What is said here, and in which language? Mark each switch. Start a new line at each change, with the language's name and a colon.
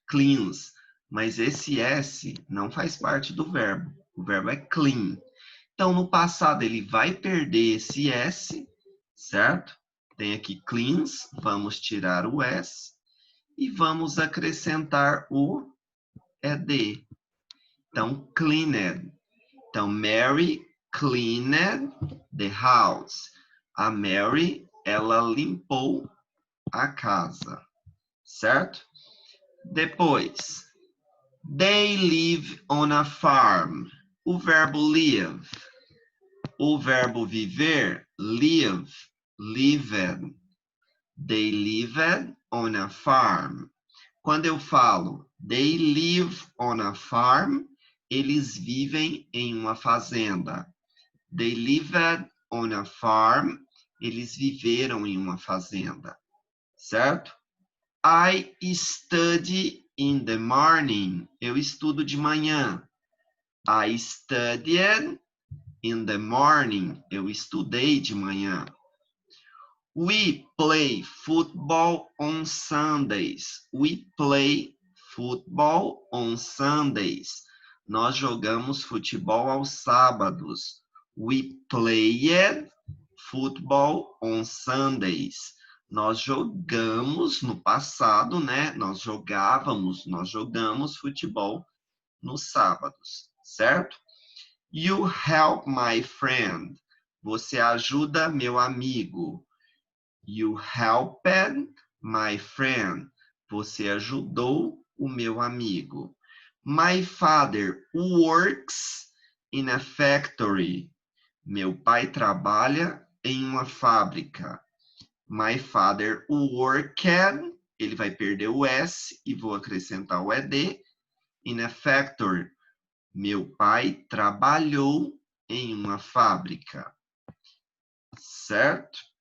Portuguese: Cleans. Mas esse S não faz parte do verbo. O verbo é clean. Então, no passado, ele vai perder esse S, certo? Tem aqui cleans, vamos tirar o S e vamos acrescentar o ED. Então, cleaned.
English: Então, Mary cleaned the house.
Portuguese: A Mary, ela limpou a casa, certo?
English: Depois, they live on a farm.
Portuguese: O verbo live. O verbo viver, live, lived.
English: They lived on a farm.
Portuguese: Quando eu falo
English: they live on a farm,
Portuguese: eles vivem em uma fazenda.
English: They lived on a farm,
Portuguese: eles viveram em uma fazenda, certo?
English: I study in the morning.
Portuguese: Eu estudo de manhã.
English: I studied in the morning.
Portuguese: Eu estudei de manhã.
English: We play football on Sundays. We play football on Sundays.
Portuguese: Nós jogamos futebol aos sábados.
English: We played football on Sundays.
Portuguese: Nós jogamos no passado, né? Nós jogamos futebol nos sábados, certo?
English: You help my friend.
Portuguese: Você ajuda meu amigo.
English: You helped my friend.
Portuguese: Você ajudou o meu amigo.
English: My father works in a factory.
Portuguese: Meu pai trabalha em uma fábrica.
English: My father worked,
Portuguese: ele vai perder o S e vou acrescentar o ED.
English: In a factory.
Portuguese: Meu pai trabalhou em uma fábrica. Certo?